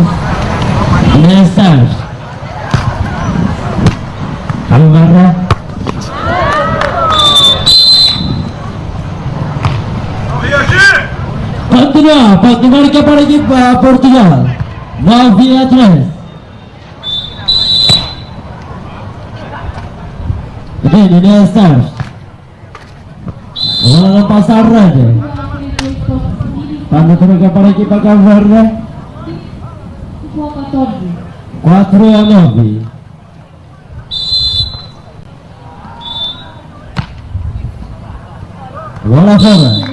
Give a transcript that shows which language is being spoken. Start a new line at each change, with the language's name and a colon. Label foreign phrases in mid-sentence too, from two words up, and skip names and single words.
Portuguese: 10-6. Cabo Verde. Continua, pode marcar para a equipa Portugal. 9-3.
Malay: Ini dia start.
Portuguese: Bola pasar rede. Quando marca para a equipa Cabo Verde. 4-9. Bola fora.